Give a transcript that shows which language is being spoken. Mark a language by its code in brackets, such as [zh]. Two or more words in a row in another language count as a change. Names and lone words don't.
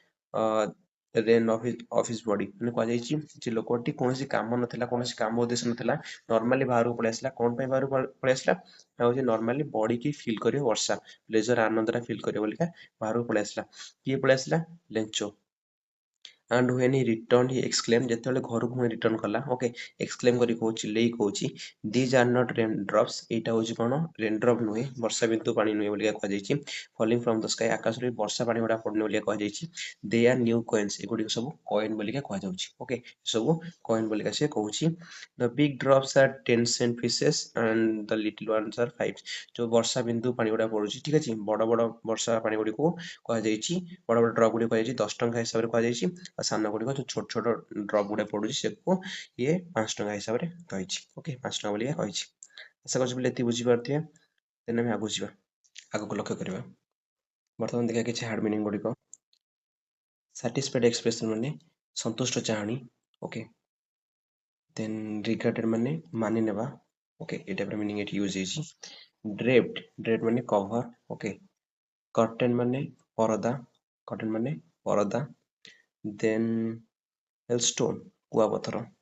[en] rain of his body [or] ମାନେ କୁହାଯାଇଛି ଯେ ଲୋକଟି କୌଣସି କାମ ନଥିଲା କୌଣସି କାମ ଉଦ୍ଦେଶ୍ୟ ନଥିଲା ନର୍ମାଲି ବାହାରକୁ ପଳେଇ ଆସିଲା କଣ ପାଇଁ ବାହାରକୁ ପଳେଇ ଆସିଲା ନା ହଉଛି ନର୍ମାଲି ବଡିକି ଫିଲ୍ କରିବ ବର୍ଷା ପ୍ଲେଜର ଆନନ୍ଦଟା ଫିଲ୍ କରିବ ବୋଲିକା ବାହାରକୁ ପଳେଇ ଆସିଲା କିଏ ପଳେଇ ଆସିଲା ଲେଞ୍ଚୋ [en] and when he returned he exclaimed [or] ଯେତେବେଳେ ଘରକୁ ପୁଣି ରିଟର୍ନ କଲା [en] okay exclaim [or] କରି କହୁଛି ଚିଲେଇ କହୁଛି [en] these are not rain drops [or] ଏଇଟା ହଉଛି କଣ [en] rain drop [or] ନୁହେଁ ବର୍ଷା ବିନ୍ଦୁ ପାଣି ନୁହେଁ ବୋଲିକା କୁହାଯାଇଛି [en] falling from the sky [or] ଆକାଶରୁ ବର୍ଷା ପାଣି ଗୁଡା ପଡୁନି ବୋଲିକା କୁହାଯାଇଛି [en] they are new coins [or] ଏଗୁଡିକ ସବୁ କଏନ ବୋଲିକା କୁହାଯାଉଛି ଓକେ ସବୁ କଏନ ବୋଲିକା ସେ କହୁଛି [en] the big drops are 10 cent pieces and the little ones are 5 [or] ଯୋଉ ବର୍ଷା ବିନ୍ଦୁ ପାଣି ଗୁଡା ପଡୁଛି ଠିକ ଅଛି ବଡ ବଡ ବର୍ଷା ପାଣି ଗୁଡିକୁ କୁହାଯାଇଛି ବଡ ବଡ ଡ୍ରପ୍ ଗୁଡିକୁ କୁହାଯାଇଛି 10 ଟଙ୍କା ହିସାବରେ କୁହାଯାଇଛି ଆଉ ସାନ ଗୁଡିକ ଯୋଉ ଛୋଟ ଛୋଟ ଡ୍ରପ୍ ଗୁଡା ପଡୁଛି ସେକୁ ଇଏ 5 ଟଙ୍କା ହିସାବରେ କହିଛି ଓକେ 5 ଟଙ୍କା ବୋଲି କହିଛି ଆଶା କରୁଛି ପିଲା ଏତିକି ବୁଝିପାରୁଥିବେ ଦେନ୍ ଆମେ ଆଗକୁ ଯିବା ଆଗକୁ ଲକ୍ଷ୍ୟ କରିବା ବର୍ତ୍ତମାନ ଦେଖିବା କିଛି [en] hard meaning [or] ଗୁଡିକ [en] satisfied expression [or] ମାନେ ସନ୍ତୁଷ୍ଟ ଚାହାଣୀ [en] okay then regarded [or] ମାନେ ମାନି ନେବା ଓକେ ଏ ଟାଇପର ମିନିଂ ଏଠି ୟୁଜ ହେଇଛି ଡ୍ରେପ୍ଟ ମାନେ କଭର [en] okay curtain [or] ମାନେ ପରଦା କର୍ଟେନ ମାନେ ପରଦା [en] then hailstone [or] କୁଆପଥର